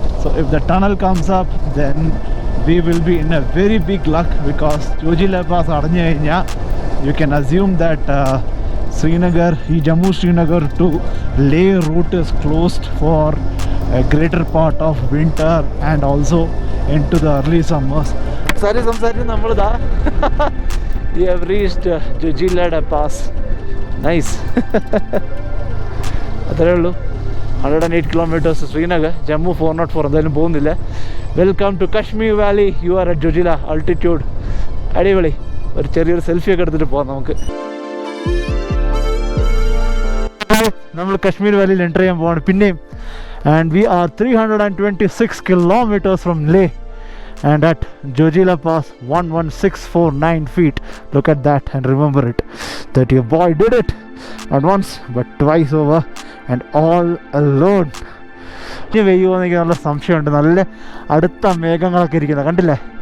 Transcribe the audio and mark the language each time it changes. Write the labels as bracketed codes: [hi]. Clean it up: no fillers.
[en] so if the tunnel comes up then we will be in a very big luck, because [ml] Zojila pass അടഞ്ഞു കഴിഞ്ഞാൽ [en] You can assume that Srinagar, Jammu Srinagar to Leh route is closed for a greater part of winter and also into the early summers. [ml] സംസാരിച്ച് നമ്മളിതാ [en] we have reached Jojila pass. Nice. [ml] അത്രേ ഉള്ളൂ. 108 kilometers Srinagar, Jammu 404. എന്തായാലും പോകുന്നില്ല. [en] Welcome to Kashmir valley. You are at Zojila altitude. [ml] അടിപൊളി. ഒരു ചെറിയൊരു സെൽഫിയൊക്കെ എടുത്തിട്ട് പോകാം നമുക്ക്. നമ്മൾ കശ്മീർ വാലിയിൽ എൻ്റർ ചെയ്യാൻ പോവാണ് പിന്നെയും. [en] And we are 326 kilometers from Leh and at Zojila pass 11649 feet. Look at that and remember it, that your boy did it not once but twice over and all alone. [ml] വെയ്യുമോ എനിക്ക് നല്ല സംശയമുണ്ട്. നല്ല അടുത്ത മേഘങ്ങളൊക്കെ ഇരിക്കുന്നത് കണ്ടില്ലേ.